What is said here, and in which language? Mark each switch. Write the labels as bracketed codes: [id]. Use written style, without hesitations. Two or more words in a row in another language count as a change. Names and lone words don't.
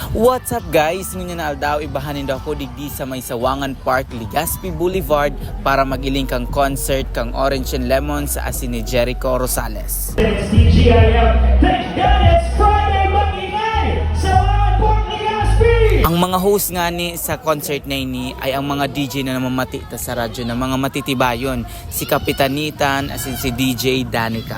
[en] What's up guys? [bik] Ngunyan na aldaw ibahanin daw ako digdi sa may Sawangan Park, Legazpi Boulevard para magiling kang concert kang Orange and Lemon sa asin ni Jericho Rosales. [en] It's DGIF. Thank God it's Friday, [bik] mag-ingay! Sawangan Park, Legazpi! Ang mga host nga ni sa concert na ini ay ang mga DJ na namamati ta sa radyo na mga matitibayon, si Kapitanitan asin si DJ Danica.